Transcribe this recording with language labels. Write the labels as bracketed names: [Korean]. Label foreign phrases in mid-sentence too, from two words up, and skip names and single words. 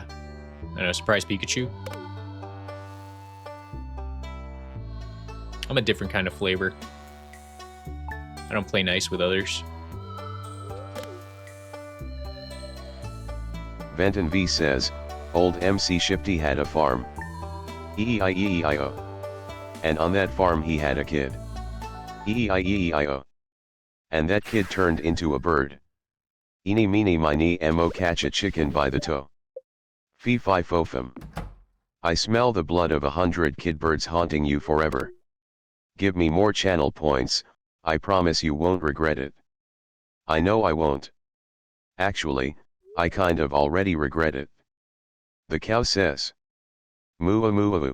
[English] I know, surprise Pikachu. I'm a different kind of flavor. I don't play nice with others. Venton V says, old MC Shifty had a farm. E-E-I-E-E-I-O. And on that farm he had a kid. E-E-I-E-E-I-O. And that kid turned into a bird. Eeny meeny miny mo catch a chicken by the toe. Fee fi fo fum. I smell the blood of 100 kid birds haunting you forever. Give me more channel points, I promise you won't regret it. I know I won't. Actually, I kind of already regret it. The cow says. Moo moo.